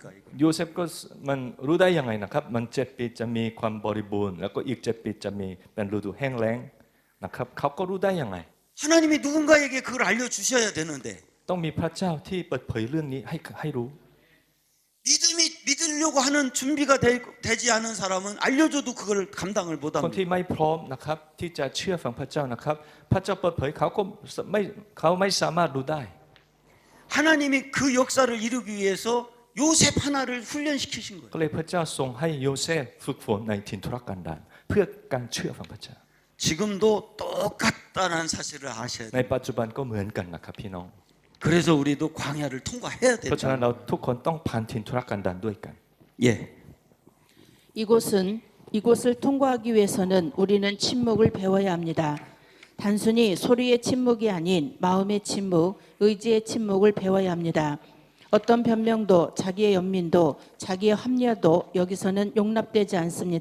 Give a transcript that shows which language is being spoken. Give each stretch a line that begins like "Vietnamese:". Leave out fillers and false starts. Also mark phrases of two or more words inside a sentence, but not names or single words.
Thai: โยเซฟก็มันรู้ได้ยังไงนะครับมัน7 ปีจะมีความบริบูรณ์แล้วก็อีก7 ปีจะมีเป็นฤดูแห้งแล้งนะครับเขาก็รู้ได้ยังไง
Korean: 하나님이 누군가에게 그걸 알려주셔야 되는데
Thai: ต้องมีพระเจ้าที่เปิดเผยเรื่องนี้ให้รู้
Korean: 믿으려고 하는 준비가 되지 않은 사람은 알려줘도 그걸 감당을
Thai: คน
Korean: 못합니다.
Thai: ที่ไม่พร้อมนะครับที่จะเชื่อฟังพระเจ้านะครับพระเจ้าเปิดเผยเขาไม่สามารถรู้ได้
Korean: 하나님이 그 역사를 이루기 위해서 요셉 하나를 훈련시키신 거예요.
Thai: ก็เลยพระเจ้าทรงให้โยเซฟฝึกฝนในถิ่นทุรกันดารเพื่อการเชื่อฟังพระเจ้า
Korean: 지금도 똑같다는 사실을 아셔야
Thai: ใน
Korean: 돼요.
Thai: ปัจจุบันก็เหมือนกันนะครับพี่น้อง
Korean: 그래서 우리도 광야를 통과해야
Thai: เพราะฉะนั้น
Korean: 된다.
Thai: เราทุกคนต้องผ่านถิ่นทุรกันดารด้วยกัน
Korean: 예. 이곳을 통과하기 위해서는 우리는 침묵을 배워야 합니다. 단순히 소리의 침묵이 아닌 마음의 침묵, 의지의 침묵을 배워야 합니다. 어떤 변명도 자기의 연민도 자기의 합리화도 여기서는 용납되지 않습니다.